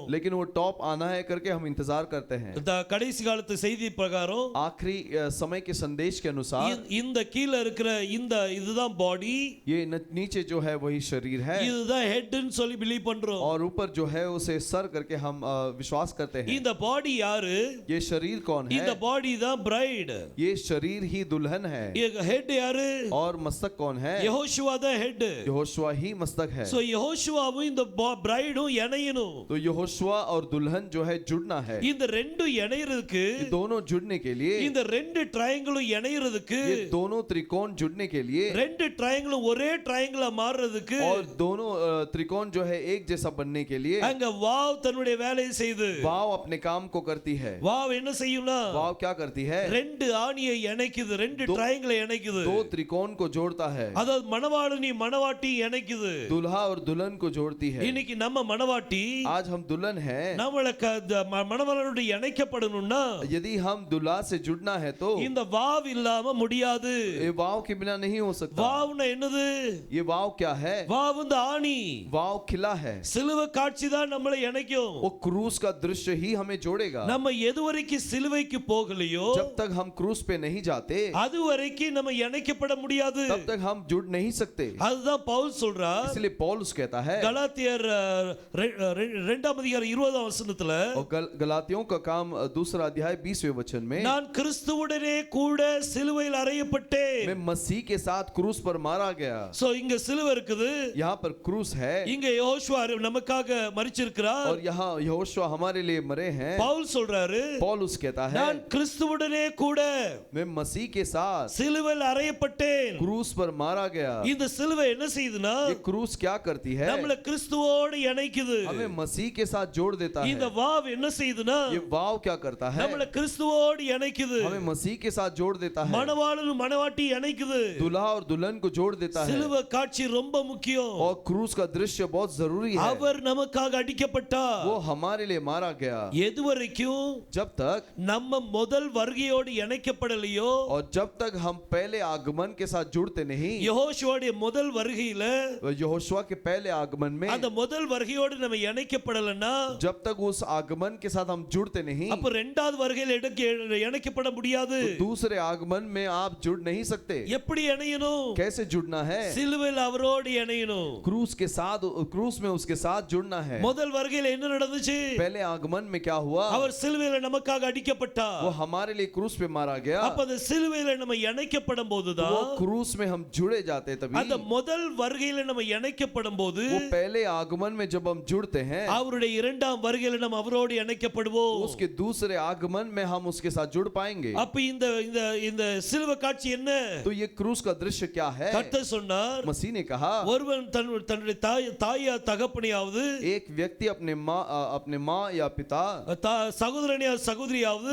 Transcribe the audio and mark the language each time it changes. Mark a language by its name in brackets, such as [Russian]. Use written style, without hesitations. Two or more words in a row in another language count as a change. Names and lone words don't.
[Hindi] लेकिन वो टॉप आना है करके हम इंतजार करते हैं। [Tamil] கடைசி காலத்து செய்தி பிரகாரம் [Hindi] आखिरी समय के संदेश के अनुसार [Tamil] இந்த கீழ இருக்கிற இதுதான் பாடி, [Hindi] ये नीचे जो है वही शरीर है, [Tamil] இதுதான் ஹெட்னு சொல்லி பிலீவ் பண்றோம். [Hindi] और ऊपर जो है उसे सर करके हम विश्वास करते हैं। [Tamil] இந்த பாடி யாரு? [Hindi] ये शरीर कौन है? [Tamil] இந்த பாடி தான் பிரைட். [Hindi] ये शरीर ही दुल्हन है। [Tamil] ஹெட் யாரு? [Hindi] और मस्तक कौन है? [Tamil] யெகோஷுவா தான் ஹெட். [Hindi] यहोशुआ ही मस्तक है। [Tamil] சோ யெகோஷுவாவும் இந்த பிரைடும் இணையணும். [Hindi] तो यहोशुआ और दुल्हन जो है जुड़ना है। [Tamil] இந்த ரெண்டு இணையறதுக்கு, [Hindi] दोनों जुड़ने के लिए, [Tamil] இந்த ரெண்டு ட்ரையாங்கிளும் இணையறதுக்கு, [Hindi] ये दोनों त्रिकोण जुड़ने के लिए, [Tamil] ரெண்டு ட்ரையாங்கிளும் ஒரே ட்ரையாங்கிளா மாறதுக்கு, [Hindi] और दोनों त्रिकोण जो है एक जैसा बनने के लिए [Tamil] அங்க வாவ் தன்னுடைய வேலையை செய்து, [Hindi] वाव अपने काम को करती है। [Tamil] வாவ் என்ன செய்யும்னா, [Hindi] वाव क्या करती है? [Tamil] ரெண்டு ஆணியை இணைக்குது, ரெண்டு ட்ரையாங்கிளை இணைக்குது. [Hindi] दो त्रिकोण को जोड़ता है। [Tamil] அதாவது மணவாளனி மணவாட்டி இணைக்குது. [Hindi] दुल्हा और दुल्हन को जोड़ती है। [Tamil] இன்னைக்கு நம்ம மணவாட்டி [Hindi] आज हम दुल्हन हैं। [Tamil] நம்மள மணவாளனோடு இணைக்கப்படணும்னா [Hindi] यदि हम दुल्हा से जुड़ना है तो [Tamil] இந்த வாவ் இல்லாம முடியாது. [Hindi] ये वाव के बिना नहीं हो सकता। [Tamil] வாவ்னா என்னது? [Hindi] ये वाव क्या है? [Tamil] வாவ் வந்து ஆணி. [Hindi] वाव खिला है। [Tamil] சிலுவை காட்சி தான் நம்மளை இணைக்கும். [Hindi] वो क्रूस का दृश्य ही हमें जोड़ेगा। [Tamil] நம்ம எதுவரைக்கும் சிலுவைக்கு போகலையோ [Hindi] जब तक हम क्रूस पे नहीं जाते [Tamil] அதுவரைக்கும் நம்ம இணைக்கப்பட முடியாது. [Hindi] तब तक हम जुड़ नहीं सकते। [Tamil] அதுதான் பவுல் சொல்றார். [Hindi] इसलिए पौलुस कहता है [Tamil] கலாத்தியர் 2ஆம் அதிகாரம் 20ஆம் வசனத்துல, [Hindi] और गलातियों का काम 2 अध्याय 20वें वचन में, [Tamil] நான் கிறிஸ்துவுடனே கூட சிலுவையில் அறையப்பட்டேன். [Hindi] मैं मसीह के साथ क्रूस पर मारा गया। [Tamil] சோ இங்க சிலுவை இருக்குது, [Hindi] यहाँ पर क्रूस है, [Tamil] இங்க யோசுவா நமக்காக மரிச்சிருக்கிறார். [Hindi] और यहाँ यहोशुआ हमारे लिए मरे हैं। [Tamil] பவுல் சொல்றாரு, [Hindi] पौलुस कहता है [Tamil] நான் கிறிஸ்துவுடனே கூட [Hindi] मैं मसीह के साथ [Tamil] சிலுவையில் அறையப்பட்டேன். [Hindi] क्रूस पर मारा गया। [Tamil] இந்த சிலுவை என்ன செய்யுதுன்னா [Hindi] ये क्रूस क्या करती है? [Tamil] நம்மள கிறிஸ்துவோடு இணைக்குது. [Hindi] हमें मसीह के साथ जोड़ देता [Tamil] இந்த [Hindi] है। [Tamil] வாவ் என்ன செய்யுதுன்னா [Hindi] ये वाव क्या करता है? [Tamil] நம்மள கிறிஸ்துவோடு இணைக்குது. [Hindi] हमें मसीह के साथ जोड़ देता है। [Tamil] மணவாளனும் மணவாட்டி இணைக்குது. [Hindi] दूल्हा और दुल्हन को जोड़ देता है। [Tamil] சிலுவை காட்சி ரொம்ப முக்கியம். [Hindi] और क्रूस का दृश्य बहुत जरूरी है। [Tamil] அவர் நமக்காக அடிக்கப்பட்டார். [Hindi] वो हमारे लिए मारा गया। [Tamil] எதுவரைக்கும் [Hindi] जब तक [Tamil] நம்ம முதல் வருகையோடு இணைக்கப்படலையோ, [Hindi] और जब तक हम पहले आगमन के साथ जुड़ते नहीं, [Tamil] யெகோஷுவோட முதல் வருகையில [Hindi] यहोशुआ के पहले आगमन में [Tamil] அந்த முதல் வருகையோடு நம்ம இணைக்கப்படலன்னா, [Hindi] जब तक उस आगमन के साथ हम जुड़ते नहीं, [Tamil] அப்ப இரண்டாவது வருகையில இணைக்கப்பட முடியாது. [Hindi] तो दूसरे आगमन में आप जुड़ नहीं सकते। [Tamil] எப்படி இணையணும்? [Hindi] कैसे जुड़ना है? [Tamil] சிலுவையில் அவரோடு இணையணும். [Hindi] क्रूस के साथ, क्रूस में उसके साथ जुड़ना है। [Tamil] முதல் வருகையில என்ன நடந்துச்சு? [Hindi] पहले आगमन में क्या हुआ? [Tamil] அவர் சிலுவையில நமக்காக அடிக்கப்பட்டார். [Hindi] वो हमारे लिए क्रूस पे मारा गया। [Tamil] அப்ப அந்த சிலுவையில நம்ம இணைக்கப்படும் போதுதான், [Hindi] वो क्रूस में हम जुड़े जाते तभी, [Tamil] அந்த முதல் வருகையில நம்ம இணைக்கப்படும் போது [Hindi] वो पहले आगमन में जब हम जुड़ते हैं, [Tamil] அவருடைய இரண்டாம் வருகையில நம்ம அவரோடு இணைக்கப்படுவோம். [Hindi] उसके दूसरे आगमन में हम उसके साथ जुड़ पाएंगे। [Tamil] அப்ப இந்த இந்த இந்த சிலுவை காட்சி என்ன? [Hindi] तो ये क्रूस का दृश्य क्या है? [Tamil] கர்த்தர் சொன்னார், [Hindi] मसीह ने कहा [Tamil] ஒருவன் தன்னுடைய தாயா தகப்பனையாவது, [Hindi] एक व्यक्ति अपने माँ या पिता, [Tamil] சகோதரனையா சகோதரியாவது,